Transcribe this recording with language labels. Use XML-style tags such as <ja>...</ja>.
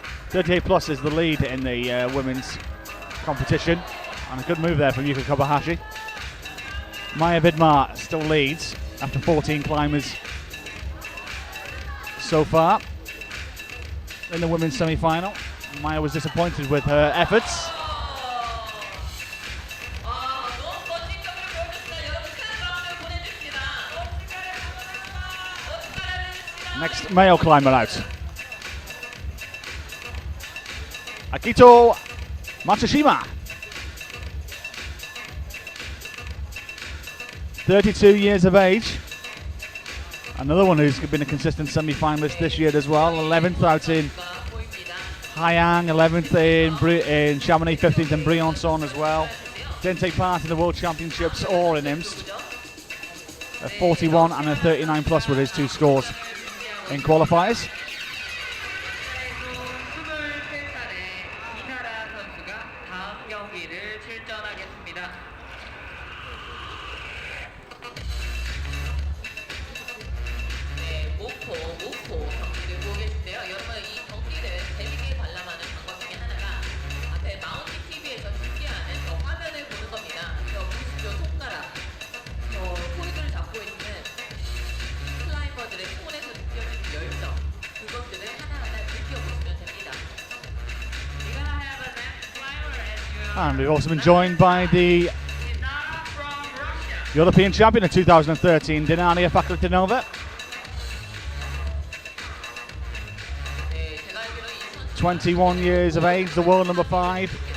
<en>38 plus is the lead in the women's competition, and a good move there from Yuka Kobayashi. Maya Vidmar still leads after 14 climbers so far in the women's semi-final. Maya was disappointed with her efforts.</en> <ko>너무 멋진 점을 보여줬습니다. 여러분 큰 박수 보내주십니다.</ko> <en>Next male climber out. Akito Matsushima. 32 years of age. Another one who's been a consistent semi-finalist this year as well. 11th out in Hayang, 11th in Chamonix, 15th in Briançon as well. Didn't take part in the World Championships or in IMST. A 41 and a 39 plus were his two scores in qualifiers.</en> <ko>23살의 이나라 선수가 다음 경기를 출전하겠습니다. 네, 목포 경기를 보고 계신데요. 여러분 이 경기를 재밌게 관람하는 방법 중에 하나가 앞에 마운티 TV에서 중계하는 저 화면을 보는 겁니다. 저 보시죠, 손가락. 저 포이드를 잡고 있는 클라이머들의 손에서 느껴지는 열정. 그것들을 하나하나 느껴보시면 됩니다.</ko> <en>You're gonna have a next climber as you And we've also been joined by the Dinara from Russia. European champion of 2013, Dinania Fakultinova.</en> <ko>네, 제가 알기로 이 선수</ko> <en>21 years of age, the world number 5.</en>